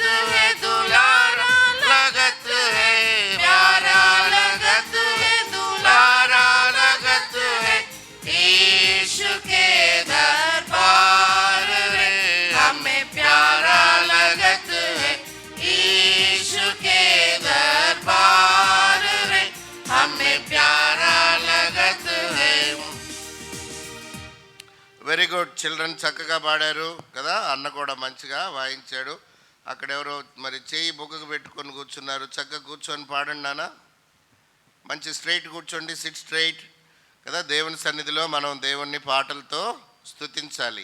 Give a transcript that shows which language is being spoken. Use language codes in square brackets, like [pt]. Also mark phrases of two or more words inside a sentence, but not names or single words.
[hi] है, दुलारा लगत है, प्यारा लगत है, दुलारा लगत है ईशु के दरबार रे हमें प्यारा लगत है ईशु के दरबार रे हमें प्यारा लगत है। [en] very good children, [te] చక్కగా పాడారు కదా. అన్న కూడా మంచిగా వాయించాడు. అక్కడెవరో మరి చేయి బొగ్గకు పెట్టుకొని కూర్చున్నారు. చక్కగా కూర్చొని పాడండి నాన్న. మంచి స్ట్రైట్ కూర్చోండి, [en] sit straight [te] కదా. దేవుని సన్నిధిలో మనం దేవుణ్ణి పాటలతో స్తుతించాలి.